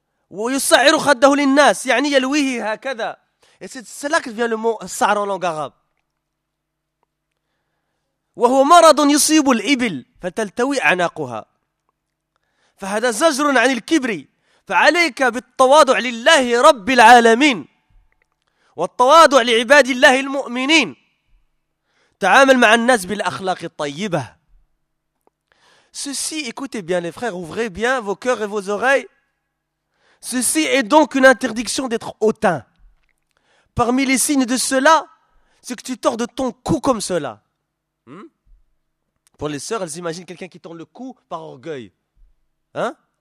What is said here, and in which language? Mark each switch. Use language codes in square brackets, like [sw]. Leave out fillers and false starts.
[ar] ويسعر خده للناس يعني يلويه هكذا. [fr] Et c'est cela que vient le mot sa'r en langue arabe. [ar] وهو مرض يصيب الإبل فتلتوي أعناقها فهذا زجر عن الكبر فعليك بالتواضع لله رب العالمين والتواضع لعباد الله المؤمنين تعامل مع الناس بالأخلاق الطيبة. [fr] Ceci, écoutez bien les frères, ouvrez bien vos cœurs et vos oreilles. Ceci est donc une interdiction d'être hautain. Parmi les signes de cela, c'est que tu tords de ton cou comme cela. Hmm? Pour les sœurs, elles imaginent quelqu'un qui tend le cou par orgueil. Hein?